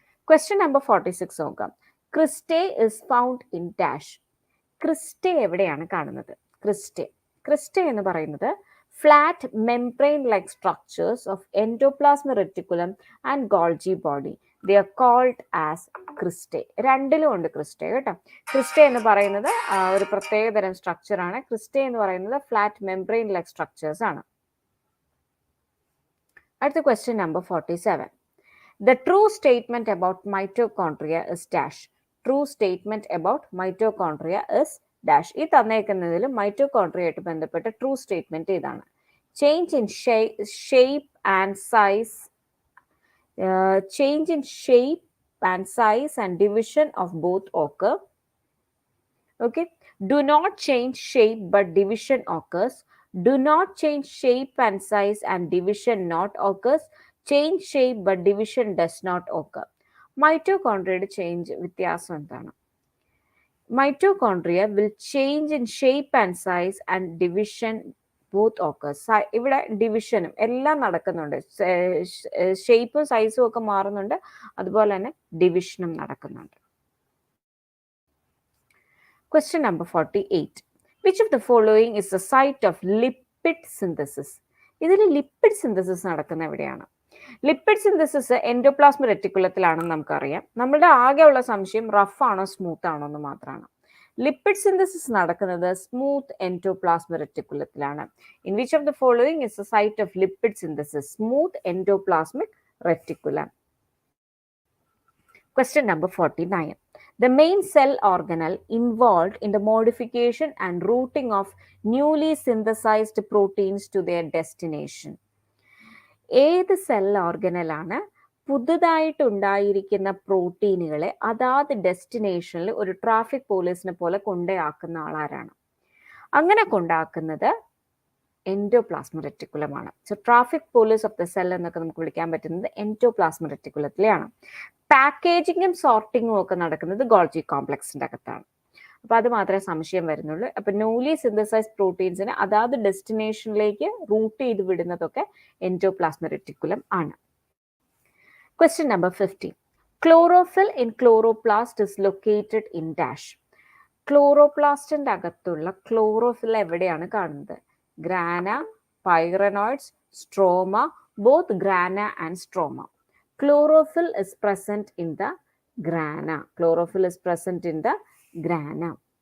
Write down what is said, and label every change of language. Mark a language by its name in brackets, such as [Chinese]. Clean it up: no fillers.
[English] Question number 46 നോക്കാം. Cristae is found in dash. [Malayalam] ക്രിസ്റ്റേ എവിടെയാണ് കാണുന്നത്? ക്രിസ്റ്റേ എന്ന് പറയുന്നത് [English] Flat membrane like structures of endoplasmic reticulum and Golgi body. They are called as cristae. [Malayalam] രണ്ടിലും ഉണ്ട് ക്രിസ്റ്റേ കേട്ടോ. ക്രിസ്റ്റേ എന്ന് പറയുന്നത് ഒരു പ്രത്യേകതരം സ്ട്രക്ചർ ആണ്. ക്രിസ്റ്റേ എന്ന് പറയുന്നത് [English] flat membrane like structures [Malayalam] ആണ്. അടുത്ത question number 47. [English] The true statement about mitochondria is dash. True statement about mitochondria is dash. [Malayalam] ഈ തന്നേക്കുന്നതിൽ മൈറ്റോകോൺട്രിയ ആയിട്ട് ബന്ധപ്പെട്ട ട്രൂ സ്റ്റേറ്റ്മെന്റ് ഇതാണ്. [English] Change in shape and size change in shape and size and division of both occur. Okay, do not change shape but division occurs. Do not change shape and size and division not occurs. Change shape but division does not occur. [Malayalam] മൈറ്റോകോൺട്രിയയുടെ change വ്യത്യാസം എന്താണ്? [English] Mitochondria will change in shape and size and division both occurs. [Malayalam] ഇവിടെ ഡിവിഷനും എല്ലാം നടക്കുന്നുണ്ട്, ഷേപ്പും സൈസും ഒക്കെ മാറുന്നുണ്ട്, അതുപോലെ തന്നെ ഡിവിഷനും നടക്കുന്നുണ്ട്. [English] Question number 48. Which of the following is the site of lipid synthesis? [Malayalam] ഇതിൽ ലിപ്പിഡ് സിന്തസിസ് നടക്കുന്ന എവിടെയാണ്? ലിപ്പിഡ് സിന്തസിസ് എൻഡോപ്ലാസ്മിക് റെറ്റിക്കുലത്തിലാണെന്ന് നമുക്കറിയാം. നമ്മുടെ ആകെയുള്ള സംശയം റഫ് ആണോ സ്മൂത്ത് ആണോ എന്ന് മാത്രമാണ്. ലിപ്പിഡ് സിന്തസിസ് നടക്കുന്നത് smooth endoplasmic റെറ്റിക്കുലത്തിലാണ്. [English] In which of the following is the site of lipid synthesis? Smooth endoplasmic reticulum. Question number 49. The main cell organelle involved in the modification and routing of newly synthesized proteins to their destination. [Malayalam] ഏത് cell ഓർഗനലാണ് പുതുതായിട്ടുണ്ടായിരിക്കുന്ന പ്രോട്ടീനുകളെ അതാത് ഡെസ്റ്റിനേഷനിൽ ഒരു traffic പോലീസിനെ പോലെ കൊണ്ടാക്കുന്ന ആളാരാണ്? അങ്ങനെ കൊണ്ടാക്കുന്നത് endoplasmic റെറ്റിക്കുലമാണ്. [English] so traffic police of the cell [Malayalam] എന്നൊക്കെ നമുക്ക് വിളിക്കാൻ പറ്റുന്നത് എൻഡോപ്ലാസ്മിക് റെറ്റിക്കുലത്തിലെയാണ്. പാക്കേജിങ്ങും സോർട്ടിങ്ങും ഒക്കെ നടക്കുന്നത് ഗോൾജി കോംപ്ലക്സിന്റെ അകത്താണ്. അപ്പൊ അത് മാത്രമേ സംശയം വരുന്നുള്ളൂ. അപ്പൊ ന്യൂലി സിന്തസൈസ്ഡ് പ്രോട്ടീൻസിനെ അതാത് ഡെസ്റ്റിനേഷനിലേക്ക് റൂട്ട് ചെയ്ത് വിടുന്നതൊക്കെ എൻഡോപ്ലാസ്മിക് റെറ്റിക്കുലം ആണ്. [English] Question number 15. Chlorophyll in chloroplast is located in dash. [Malayalam] ക്ലോറോപ്ലാസ്റ്റിന്റെ അകത്തുള്ള ക്ലോറോഫിൽ എവിടെയാണ് കാണുന്നത്? [English] Grana, pyrenoids, stroma, both grana and stroma. Chlorophyll is present in the grana. Chlorophyll is present in the grana.